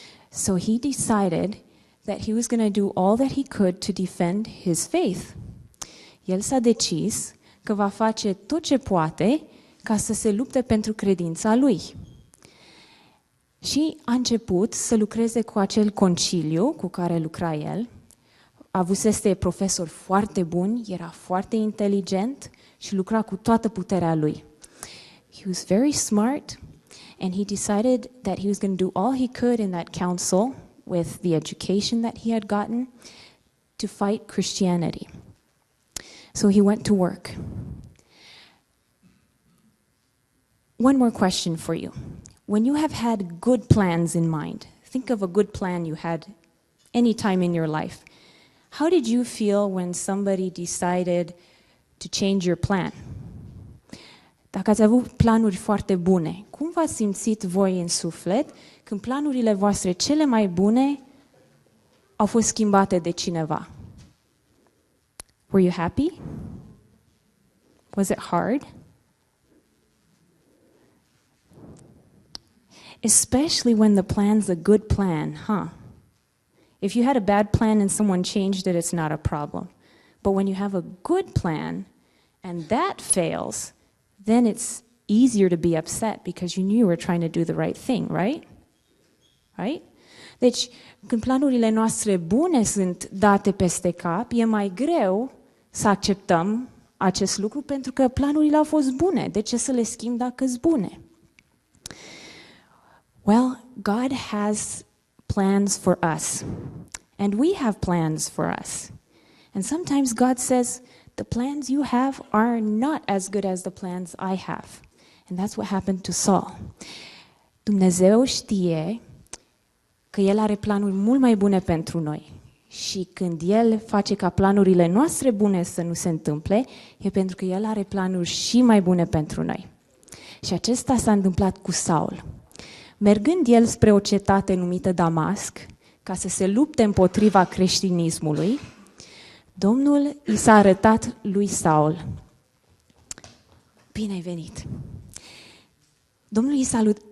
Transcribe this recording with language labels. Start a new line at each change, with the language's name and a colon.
English: So he decided that he was going to do all that he could to defend his faith.
Romanian: El s-a decis că va face tot ce poate ca să se lupte pentru credința lui. Și a început să lucreze cu acel conciliu cu care lucra el. Avusese profesori foarte buni, era foarte inteligent și lucra cu toată puterea lui.
English: He was very smart and he decided that he was going to do all he could in that council with the education that he had gotten to fight Christianity. So he went to work. One more question for you. When you have had good plans in mind, think of a good plan you had any time in your life. How did you feel when somebody decided to change your plan?
Romanian: Dacă ați avut planuri foarte bune, cum v-ați simțit voi în suflet când planurile voastre cele mai bune au fost schimbate de cineva?
English: Were you happy? Was it hard? Especially when the plan's a good plan, huh? If you had a bad plan and someone changed it, it's not a problem. But when you have a good plan and that fails, then it's easier to be upset because you knew you were trying to do the right thing, right? Right?
Romanian: Deci, când planurile noastre bune sunt date peste cap, e mai greu să acceptăm acest lucru pentru că planurile au fost bune. De ce să le schimb dacă sunt bune?
English: Well, God has plans for us, and we have plans for us. And sometimes God says, the plans you have are not as good as the plans I have. And that's what happened to Saul.
Romanian: Dumnezeu știe că El are planuri mult mai bune pentru noi. Și când El face ca planurile noastre bune să nu se întâmple, e pentru că El are planuri și mai bune pentru noi. Și acesta s-a întâmplat cu Saul. Mergând el spre o cetate numită Damasc, ca să se lupte împotriva creștinismului, Domnul i s-a arătat lui Saul. Bine ai venit! Domnul i s-a